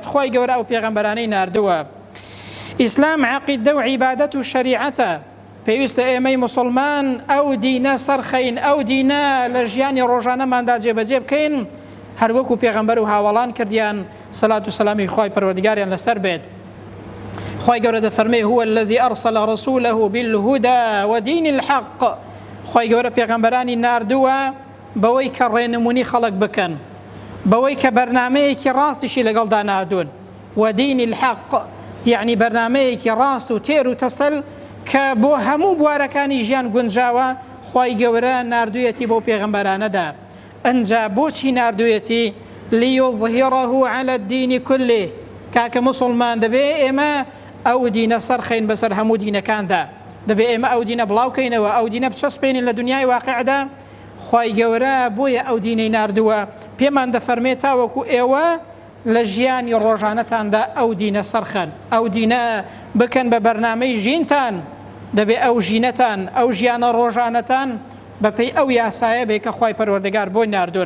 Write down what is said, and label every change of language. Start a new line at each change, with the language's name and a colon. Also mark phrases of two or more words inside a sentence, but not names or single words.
Central Kurdish: خوای گەورە ئەو پێغەمبەرانەی ناردووە. ئیسلام عەقیدە و عیبادەت و شەریعەتە، پێویستە ئێمەی مسلمان ئەو دینە سەرخەین، ئەو دینە لە ژیانی ڕۆژانەماندا جێبەجێ بکەین، هەر وەکو پێغەمبەر و هاوڵان کردیان سەلات و سەلامی خوای پەروەردگاریان لەسەر بێت. خوای گەورە دەفەرمێ
Arabic: هو الذي أرسل رسوله بالهدى ودين الحق،
Central Kurdish: خوای گەورە پێغەمبەرانی ناردووە بەوەی کە ڕێنمونی خەڵک بکەن، بەوەی کە بەرنامەیەکی ڕاستیشی لەگەڵدا نادون،
Arabic: ودين الحق
Central Kurdish: یعنی بەرنامەیەکی ڕاست و تێر و تەسەل کە بۆ هەموو بوارەکانی ژیان گونجاوە. خوای گەورە ناردوویەتی بۆ پێغەمبەرانەدا. ئەنجا بۆچی ناردوویەتی؟
Arabic: لیظهره على الدین كله،
Central Kurdish: کاکە مسلمان دەبێ ئێمە ئەو دینە سەرخەین بەسەر هەموو دینەکاندا، دەبێ ئێمە ئەو دینە بڵاوکەینەوە، ئەو دینە بچەسپێنین لە دنیای واقعدا. خوای گەورە بۆیە ئەو دینەی ناردووە، پێمان دەفەرمێت تاوەکو ئێوە لە ژیانی ڕۆژانەتاندا ئەو دینە سەرخەن، ئەو دینە بکەن بە بەرنامەی ژینتان، دەبێ ئەو ژینەتان، ئەو ژیانە ڕۆژانەتان بەپێی ئەو یاسایە بێ کە خوای پەروەردگار بۆی ناردوون.